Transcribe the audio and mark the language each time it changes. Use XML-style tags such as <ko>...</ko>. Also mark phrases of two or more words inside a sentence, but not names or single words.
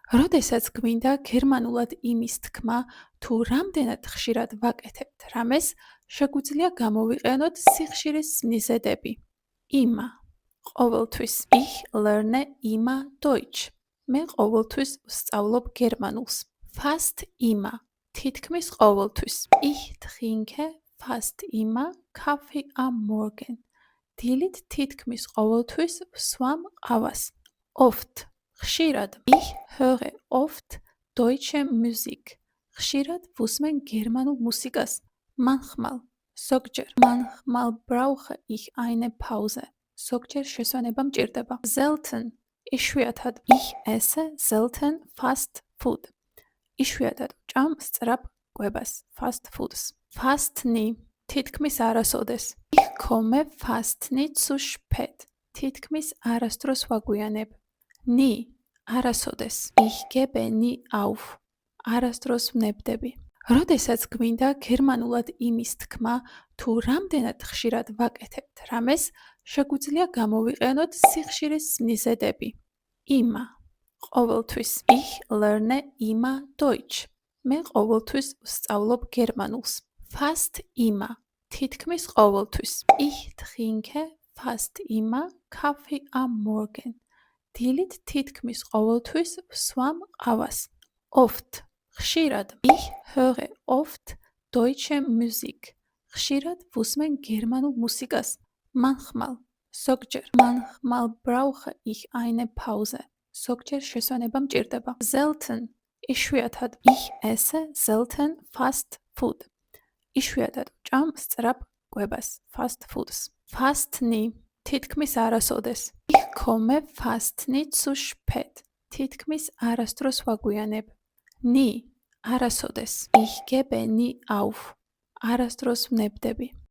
<ka>როდესაც გვინდა გერმანულად იმის თქმა, თუ რამდენად ხშირად ვაკეთებთ რამეს, შეგვიძლია გამოვიყენოთ სიხშირის მიზეზები.</ka> <de>Immer. ყოველთვის. Ich lerne immer Deutsch.</de> <ka>მე ყოველთვის ვსწავლობ გერმანულს.</ka> <de>Fast immer.</de> <ka>თითქმის ყოველთვის.</ka> <de>Ich trinke fast immer Kaffee am Morgen.</de> <ka>დილით თითქმის ყოველთვის ვსვამ ყავას.</ka> <de>Oft. ხშირად. Ich höre oft deutsche Musik.</de> <ka>ხშირად ვუსმენ გერმანულ მუსიკას.</ka> <de>Manchmal. ზოგჯერ. Manchmal brauche ich eine Pause.</de> <ka>ზოგჯერ შესვენება მჭირდება.</ka> <de>Selten. იშვიათად. Ich esse selten</de> <en>fast food.</en> <ka>იშვიათად ვჭამ სწრაფ კვებას,</ka> <en>fast foods.</en> <de>Fast nie.</de> <ka>თითქმის არასოდეს.</ka> <de>Ich komme fast nie zu spät.</de> <ka>თითქმის არასდროს ვაგვიანებ.</ka> <de>Nie. არასოდეს. Ich gebe nie auf.</de> <ka>არასდროს ვნებდები. როდესაც გვინდა გერმანულად იმის თქმა, თუ რამდენად ხშირად ვაკეთებთ რამეს, შეგვიძლია გამოვიყენოთ სიხშირის მიზეზები.</ka> <de>Immer. ყოველთვის. Ich lerne immer Deutsch.</de> <ka>მე ყოველთვის ვსწავლობ გერმანულს.</ka> <de>Fast immer.</de> <ka>თითქმის ყოველთვის.</ka> <de>Ich trinke fast immer Kaffee am Morgen.</de> <ka>დილით თითქმის ყოველთვის ვსვამ ყავას.</ka> <de>Oft. ხშირად. Ich höre oft deutsche Musik.</de> <ka>ხშირად ვუსმენ გერმანულ მუსიკას.</ka> <de>Manchmal. ზოგჯერ. Manchmal brauche ich eine Pause.</de> <ka>ზოგჯერ შესვენება მჭირდება.</ka> <de>Selten. იშვიათად. Ich esse selten</de> <en>fast food.</en> <ka>იშვიათად ვჭამ სწრაფ კვებას,</ka> <en>fast foods.</en> <de>Fast nie.</de> <ka>თითქმის არასოდეს.</ka> <de>Ich komme fast nie zu spät.</de> <ka>თითქმის არასდროს ვაგვიანებ.</ka> <de>Nie. არასოდეს. Ich gebe nie auf.</de> <ka>არასდროს ვნებდები.</ka>